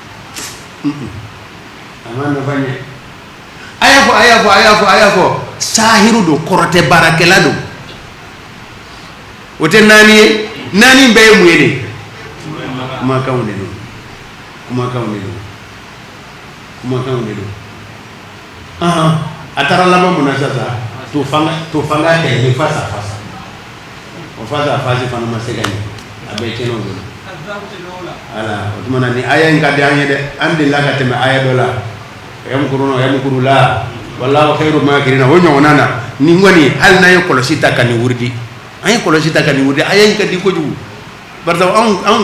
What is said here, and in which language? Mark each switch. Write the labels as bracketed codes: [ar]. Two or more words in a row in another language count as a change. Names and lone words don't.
[bm] a ma nafa ɲɛ a y'a fɔ sahiru don kɔrɔtɛ baarakɛla don o tɛ naani ye naani bɛɛ ye mun ye de kumakanw de don a taara laban mun na sisan to fanga kɛlɛ [fr] face à face [bm] o [fr] face à face [bm] fana ma se ka ɲɛ a bɛɛ tiɲɛna o bolo ala o tuma na ni aya in ka di an ye dɛ an delila ka tɛmɛ aya dɔ la yamkuru la [ar] والله خير الماكرين [bm] o ɲɔgɔnna na ni kɔni hali n'an ye kɔlɔsi ta ka nin wuridi aya in ka di kojugu barisa anw